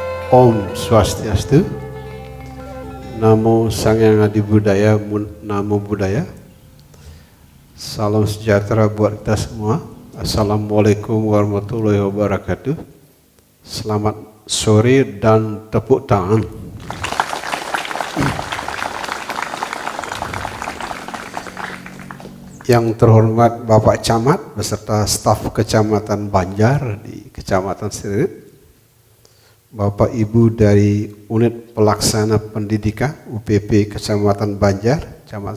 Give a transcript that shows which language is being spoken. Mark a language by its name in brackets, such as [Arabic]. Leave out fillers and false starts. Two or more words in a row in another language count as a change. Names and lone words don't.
[Sanskrit] Om Swastiastu. Namo Sang Hyang Adi Budaya, Namo Buddhaya. [Indonesian] Salam sejahtera buat kita semua. [Arabic] السلام عليكم ورحمة الله وبركاته. [Indonesian] Selamat sore dan tepuk tangan. Yang terhormat Bapak Camat beserta staf Kecamatan Banjar di Kecamatan Seririt, Bapak Ibu dari Unit Pelaksana Pendidikan UPP Kecamatan Banjar, Kecamatan